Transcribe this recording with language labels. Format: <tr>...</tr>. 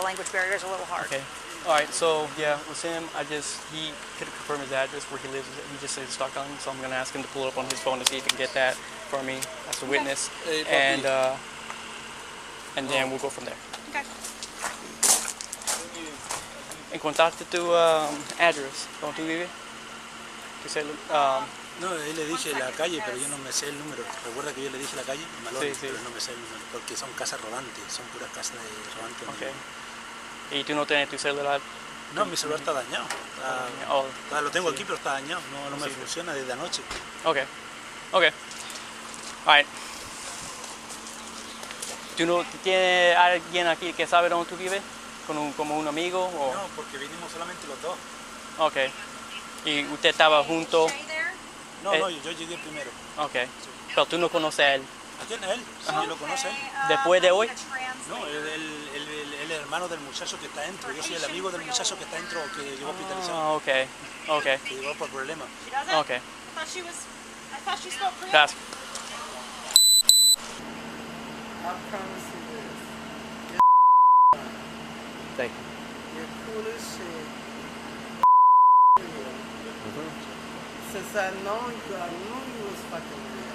<en>the language barrier is a little hard. Okay. All right. So yeah, with him, he couldn't confirm his address where he lives. He just says Stockholm, so I'm gonna ask him to pull it up on his phone to see if he can get that for me as a witness, Hey, and then we'll go from there. Okay.</en> <es>Encontraste tu address, ¿dónde tú vives? Que se No, él le dije la calle, pero yo no me sé el número. Recuerda que yo le dije la calle, Malone, Sí, sí. pero no me sé el número, porque son casas rodantes, son puras casas de rodantes.</es> <en>Okay.</en> <es>¿Y tú no tienes tu celular? No, mi celular está dañado.</es> <en>Oh,</en> <es>Lo tengo sí. aquí, pero está dañado. No me funciona desde anoche.</es> <en>Okay. Okay. All right.</en> <es>¿Tú no tienes alguien aquí que sabe dónde tú vives? ¿Como un amigo? O... No, porque vinimos solamente los dos. Okay. ¿Y usted estaba junto? No, yo llegué primero. Okay. Pero tú no conoces a él. ¿A quién es él? Sí, yo lo conoce él. ¿Después de hoy? No, él es el hermano del muchacho que está dentro. Yo soy el amigo del muchacho que está dentro, que llegó hospitalizado.</es> <en>Ah, okay. Okay.</en> <es>Que llegó por problemas.</es> <en>Okay. I thought she spoke Korean.</en> <es>Gracias.</es> <en>I promise you this. Thank you. You're cool as shit. Since I know you, I knew you was fucking real.</en>